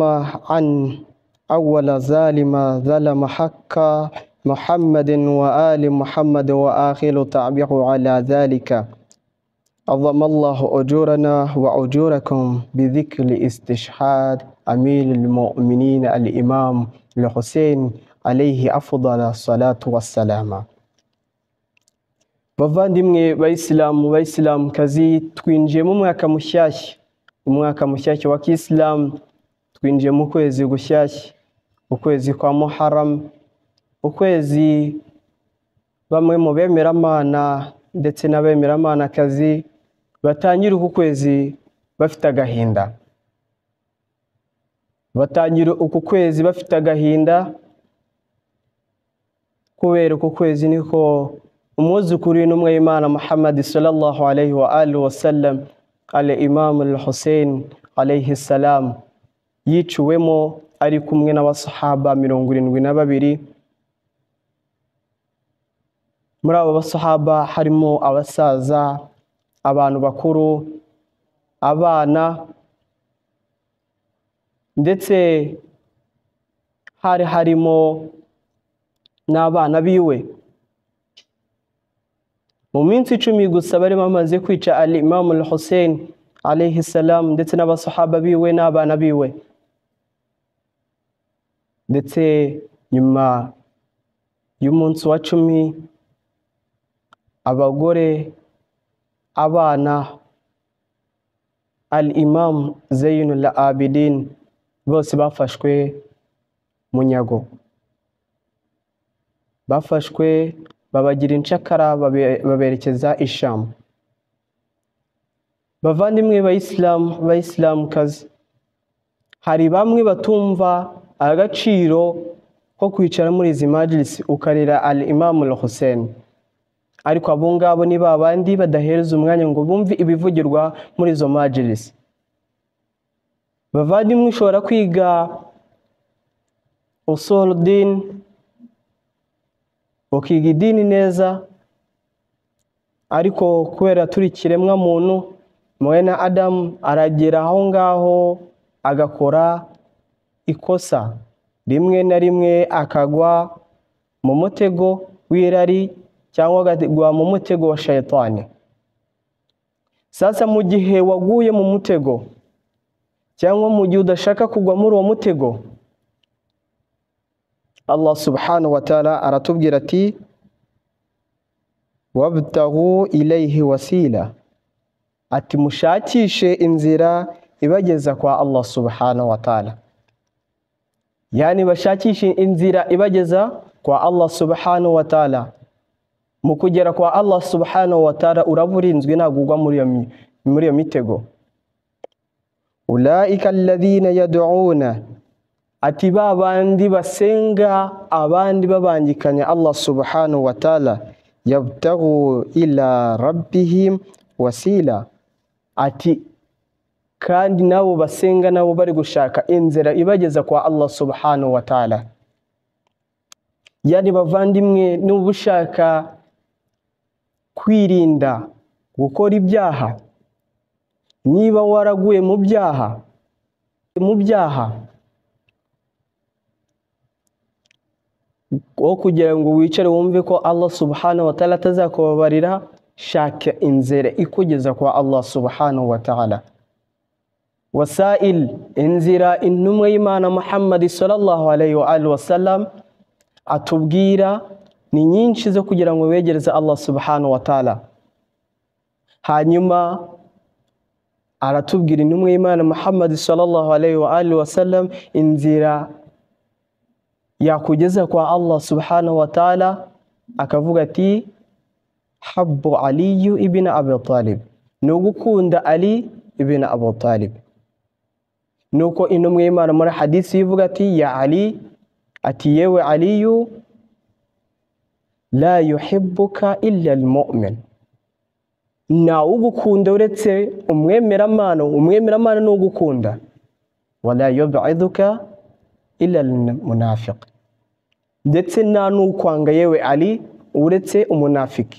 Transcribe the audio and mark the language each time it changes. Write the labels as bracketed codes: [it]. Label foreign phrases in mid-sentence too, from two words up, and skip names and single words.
[ar] عن أول ظالم ظلم حق محمد وآل محمد وآخر تعبه على ذلك عظم الله أجورنا وأجوركم بذكر استشهاد أمير المؤمنين الإمام الحسين عليه أفضل الصلاة والسلام [rw] bavandimwe bayisilamu kazi twinjiye mu mwaka mushyashya wa Kiislamu twinjiye mu kwezi gushyashya ukwezi kwa Muharram ukwezi bamwe mu bemeramana ndetse n'abemeramana kazi batangira uku kwezi bafite agahinda kubera uku kwezi niko umwuzukuru w'intumwa y'Imana Muhammad [ar] صلى الله عليه وآله وسلم الإمام الحسين عليه السلام [rw] yiciwemo ari kumwe n'abasahaba 72. muri abo basahaba harimo abasaza, abantu bakuru, abana, ndetse harimo n'abana biwe. mu minsi 10 gusa bari bamaze kwica [ar] الإمام الحسين عليه السلام [rw] ndetse n'abasahaba biwe n'abana biwe. ndetse nyuma y'umunsi wa 10 abagore, abana, al-Imam Zainul Abidin bose bafashwe munyago, bafashwe babagira incakara baberekeza Isham. bavandimwe bayisilamu kazi, hari bamwe batumva agaciro ko kwicara muri izi majlis ukarira al-Imam al-Hussein, ariko abo ngabo ni babandi badahereza umwanya ngo bumve ibivugirwa muri izo majlis. bavandimwe ushobora kwiga usuluddin, ukiga idini neza, ariko kubera turi kiremwa muntu, mwene Adam aragera aho ngaho agakora ikosa rimwe na rimwe, akagwa mu mutego w'irari cyangwa agagwa mu mutego wa shaytani. Sasa mu gihe waguye mu mutego cyangwa mu gihe udashaka kugwa muri uwo mutego, [ar] الله سبحانه وتعالى [rw] aratubwira ati [ar] وابتغوا إليه الوسيلة, [rw] ati mushakishe inzira ibageza kwa [ar] الله سبحانه وتعالى. [rw] Yani bashakishe inzira ibageza kwa [ar] الله سبحانه وتعالى. [rw] mu kugera kwa [ar] الله سبحانه وتعالى [rw] uraburinzwe nagugwa muri iyo mitego. [ar] أولئك الذين يدعون, [rw] ati ba bandi basenga abandi babangikanya [ar] الله سبحانه وتعالى, يبتغون إلى ربهم الوسيلة, [rw] ati kandi nabo basenga nabo bari gushaka inzira ibageza kwa [ar] الله سبحانه وتعالى. [rw] Yani bavandimwe, nuba ushaka kwirinda gukora ibyaha, niba waraguye mu byaha wo kugira ngo wicare wumve ko [ar] الله سبحانه وتعالى [rw] atazakubabarira, shaka inzira ikugeza kwa [ar] الله سبحانه وتعالى. [rw] Wasail, inzira intumwa y'Imana Muhammad [ar] صلى الله عليه وآله وسلم [rw] atubwira ni nyinshi zo kugira ngo wegereze [ar] الله سبحانه وتعالى. [rw] Hanyuma aratubwira intumwa y'Imana Muhammad [ar] صلى الله عليه وآله وسلم [rw] inzira yakugeza kwa [ar] الله سبحانه وتعالى, [rw] akavuga ati [ar] حب علي بن أبي طالب, [rw] nugukunda Ali ibn Abi Talib. Nuko intumwa y'Imana muri hadisi ivuga ati [ar] يا علي, [rw] ati yewe Aliyu, [ar] لا يحبك إلا المؤمن, [rw] na ugukunda uretse umwemeramana n'ugukunda, [ar] ولا يبغضك إلا المنافق, [rw] ndetse nta n'ukwanga yewe Ali uretse umunafiki.